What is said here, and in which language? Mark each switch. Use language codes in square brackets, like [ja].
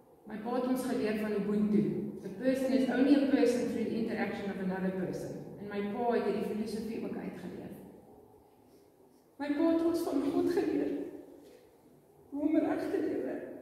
[af] My pa het ons geleer van Ubuntu. [en] A person is only a person through the interaction of another person. [af] En my pa het die filosofie ook uitgeleer. My pa het ons van God geleer hoe om reg te lewe.